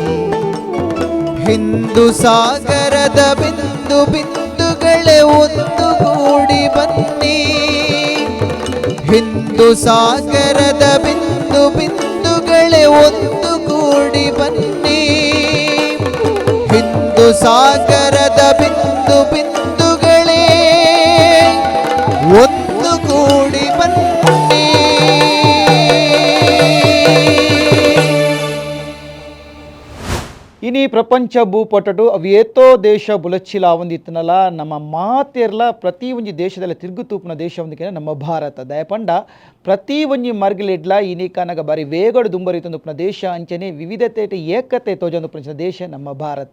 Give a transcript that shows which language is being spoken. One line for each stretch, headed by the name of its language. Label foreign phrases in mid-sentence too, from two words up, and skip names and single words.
Kannada: ಹಿಂದೂ ಸಾಗರದ ಬಿಂದು ಬಿಂದುಗಳೇ ಒಂದುಗೂಡಿ ಬನ್ನಿ, ಹಿಂದೂ ಸಾಗರದ ಬಿಂದು ಬಿಂದುಗಳೇ ಒಂದುಗೂಡಿ ಬನ್ನಿ. ಹಿಂದೂ ಸಾಗರದ ಬಿಂದು ಬಿಂದುಗಳೇ ಒಂದುಗೂಡಿ ಬನ್ನಿ.
Tulu: ಇನಿ ಪ್ರಪಂಚ ಭೂಪಟು ಅವು ಏತೋ ದೇಶ ಬುಲಚ್ಚಿಲ ಒಂದಿತ್ತನಲ್ಲ ನಮ್ಮ ಮಾತೆರ್ಲ ಪ್ರತಿ ಒಂಜಿ ದೇಶದಲ್ಲಿ ತಿರುಗುತೂಪುನ ದೇಶ ಒಂದಿಕೆ ನಮ್ಮ ಭಾರತ ದಯಪಂಡ ಪ್ರತಿ ಒಂಜಿ ಮರ್ಗಿಲಿಡ್ಲ ಇನಿಕಾನಗ ಬಾರಿ ವೇಗಡು ದುಂಬರಿತೊಂದುಪುನ ದೇಶ ಅಂಚನೆ ವಿವಿಧತೆ ಏಕತೆ ತೋಜೊಂದುಪುನ ದೇಶ ನಮ್ಮ ಭಾರತ.